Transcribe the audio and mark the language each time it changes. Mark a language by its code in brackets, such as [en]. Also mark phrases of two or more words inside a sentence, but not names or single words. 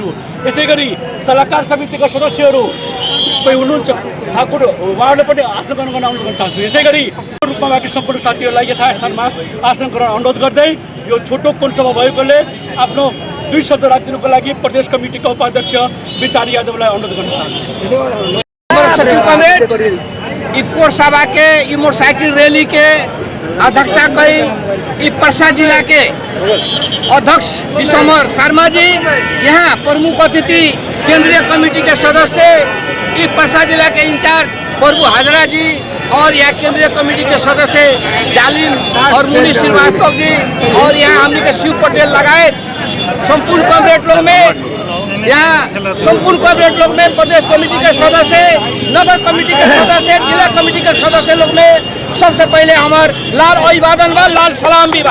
[ne] यसै गरी सल्लाहकार समितिका सदस्यहरू कोही हुनुहुन्छ ठाकुर उहाँहरूले पनि आसन ग्रहण गर्न अनुरोध गर्न चाहन्छु। यसै गरी रूपमा बाँकी सम्पूर्ण साथीहरूलाई यथास्थानमा आसन ग्रहण अनुरोध गर्दै यो छोटो कोण सभा भएकोले आफ्नो 2 शब्द राखिदिनुको लागि प्रदेश कमिटीका उपाध्यक्ष विचारी यादवलाई अनुरोध गर्न चाहन्छु। [bho] सचिव कमरेड ई कोण सभा के ई मोटरसाइकिल रैली के अध्यक्षता कई ई पर्सा जिला के अध्यक्ष विश्वम्भर शर्मा जी, यहाँ प्रमुख अतिथि केंद्रीय कमेटी के सदस्य ई पर्सा जिला के इंचार्ज प्रभु हाजरा जी और यहाँ केंद्रीय कमेटी के सदस्य जालिम और मुन्नी श्रीवास्तव जी और यहाँ हमने के शिव पटेल लगाए संपूर्ण कॉमरेड लोग में यहाँ संपूर्ण कॉमरेड लोग में प्रदेश कमेटी के सदस्य, नगर कमेटी के सदस्य, जिला कमेटी के सदस्य लोग में सबसे पहले हमारे लाल अभिवादन व लाल सलाम भी बा।